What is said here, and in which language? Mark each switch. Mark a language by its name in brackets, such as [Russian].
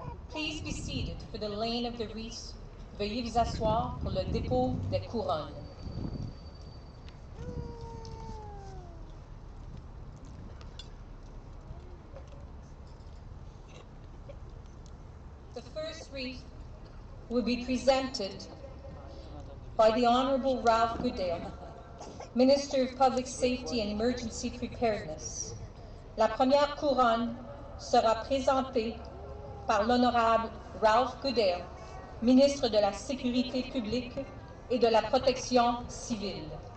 [English] Please be seated for the laying of the wreath. [French] Veuillez vous asseoir pour le dépôt des couronnes. [English] The first wreath will be presented by the Honorable Ralph Goodale, Minister of Public Safety and Emergency Preparedness. [French] La première couronne sera présentée par l'Honorable Ralph Goodale, Ministre de la Sécurité publique et de la Protection civile.